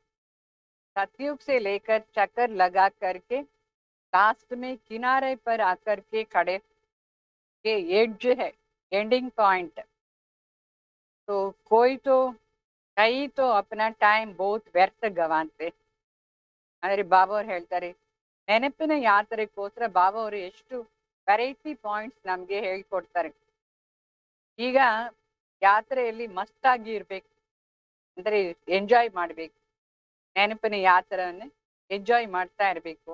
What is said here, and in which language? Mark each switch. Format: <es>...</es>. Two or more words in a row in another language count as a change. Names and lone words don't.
<hi>सतयुग से लेकर चक्र लगा करके लास्ट में किनारे पर आकर के खड़े, ये एड्ज है,</hi> <en>ending point.</en> <hi>तो कई तो अपना टाइम बहुत व्यर्थ गवाते. अरे बाबा</hi> <kn>ಹೇಳ್ತಾರೆ, ನೆನಪಿನ ಯಾತ್ರೆಗೋಸ್ಕರ ಬಾಬಾ ಅವರು ಎಷ್ಟು</kn> <en>variety points</en> <kn>ನಮ್ಗೆ ಹೇಳ್ಕೊಡ್ತಾರೆ. ಈಗ ಯಾತ್ರೆಯಲ್ಲಿ ಮಸ್ತಾಗಿ ಇರ್ಬೇಕು ಅಂದ್ರೆ ಎಂಜಾಯ್ ಮಾಡ್ಬೇಕು, ನೆನಪಿನ ಯಾತ್ರೆಯನ್ನ ಎಂಜಾಯ್ ಮಾಡ್ತಾ ಇರ್ಬೇಕು.</kn>